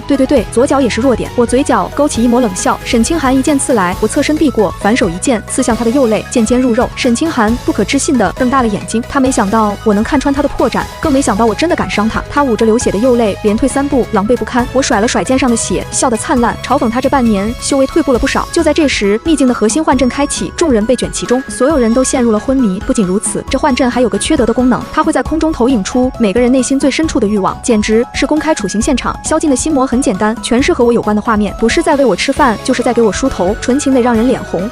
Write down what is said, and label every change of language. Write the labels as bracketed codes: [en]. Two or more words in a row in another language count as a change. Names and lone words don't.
[zh] 对，左腳也是弱點。我嘴角勾起一抹冷笑。沈清寒一劍刺來，我側身避過，反手一劍刺向他的右肋，剑尖入肉。沈清寒不可置信地瞪大了眼睛，他沒想到我能看穿他的破绽，更沒想到我真的敢傷他。他捂着流血的右肋，連退3步，狼狽不堪。我甩了甩肩上的血，笑得燦爛，嘲諷他這半年修為退步了不少。就在這時，秘境的核心幻陣開啟，眾人被捲其中，所有人都陷入了昏迷。不僅如此，這幻陣還有個缺德的功能，它會在空中投影出每個人內心最深處的慾望，簡直是公開處刑現場。蕭敬的心魔很簡單，全是和我有關的畫面，不是在餵我吃飯，就是在給我梳頭，純情得讓人臉紅。